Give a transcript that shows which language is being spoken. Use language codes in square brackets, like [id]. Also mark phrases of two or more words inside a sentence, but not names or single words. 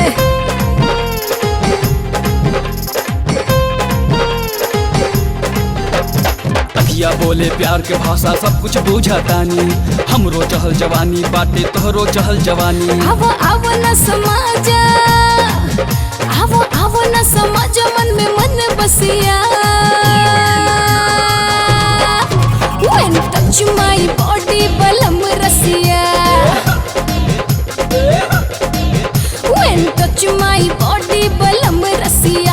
[bho] अखिया बोले प्यार के भाषा सब कुछ बुझातानी. हमरो चहल जवानी बाटे तोहरो चहल जवानी. आवो आवो न समाजा, आवो आवो न समाजा मन में मन बसिया. [en] When touch my body, [bho] balam rasiya. [en] When touch my body, [bho] balam rasiya.